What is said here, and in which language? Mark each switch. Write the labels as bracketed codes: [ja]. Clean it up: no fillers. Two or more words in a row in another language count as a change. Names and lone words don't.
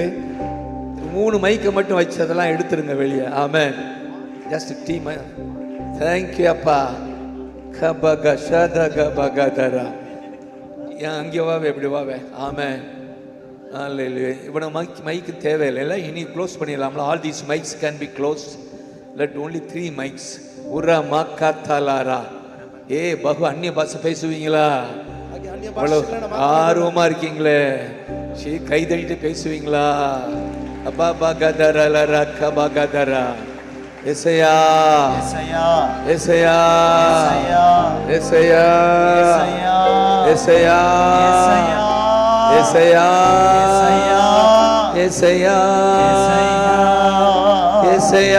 [ta] 3 மைக்கை மட்டும் வச்சு அதெல்லாம் எடுத்துருங்க வெளியே. [en] ஆமென். just team. thank you அப்பா. கபக ஷதக பகதரா. [ta] அங்கே வாவே, இப்படி வாவே. ஆமென். அல்லேலூயா. இவன மைக்கு தேவையில்லை, இனி க்ளோஸ் பண்ணிடலாம்ல. [en] all these mics can be close. let only 3 mics. [ta] உரா மாக்காத்தாலாரா. பகு அந்நிய பாஷை பேசுவீங்களா? [kn] ಹಾಗೆ ಅನ್ಯ [ta] அவ்வளவு [kn] ಭಾಷೆಗಳನ್ನ [ta] ஆர்வமா இருக்கீங்களே, கை தட்டிட்டு பேசுவீங்களா? அப்பா பகதரா கபகதரா. எசையா, ஏசையா, எசையா, ஏசையா, எசையா, எசையா, எசையா, எசையா, எசையா, ஏசையா